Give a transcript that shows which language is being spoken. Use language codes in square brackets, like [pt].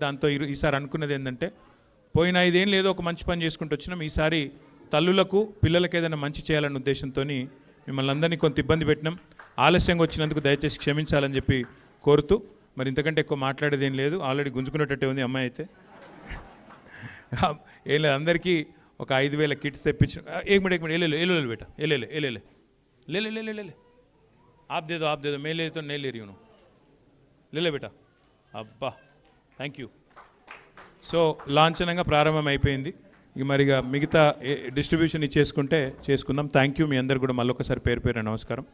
[te] దాంతో ఈసారి అనుకున్నది ఏంటంటే, పోయిన 5 ఏళ్ళు ఏదో ఒక మంచి పని చేసుకుంటూ వచ్చినాం, ఈసారి తల్లులకు పిల్లలకు ఏదైనా మంచి చేయాలనే ఉద్దేశంతో మిమ్మల్ని అందరినీ కొంత ఇబ్బంది పెట్టినాం. ఆలస్యంగా వచ్చినందుకు దయచేసి క్షమించాలని చెప్పి కోరుతూ, మరి ఇంతకంటే ఎక్కువ మాట్లాడేది ఏం లేదు. ఆల్రెడీ గుంజుకునేటట్టే ఉంది అమ్మాయి అయితే. ఏం లేదు, అందరికీ ఒక 5,000 కిట్స్ తెప్పించిన. [hi] एक मिनट एले बेटा, एले ले आप दे दो मैं ले तो नहीं ले रही हूँ, ले बेटा. [te] అబ్బా, థ్యాంక్ యూ. సో లాంఛనంగా ప్రారంభం అయిపోయింది. ఇక మరిగా మిగతా డిస్ట్రిబ్యూషన్ ఇచ్చేసుకుంటే చేసుకుందాం. Thank you. మీ అందరు కూడా మళ్ళొకసారి పేరు పేరు నమస్కారం.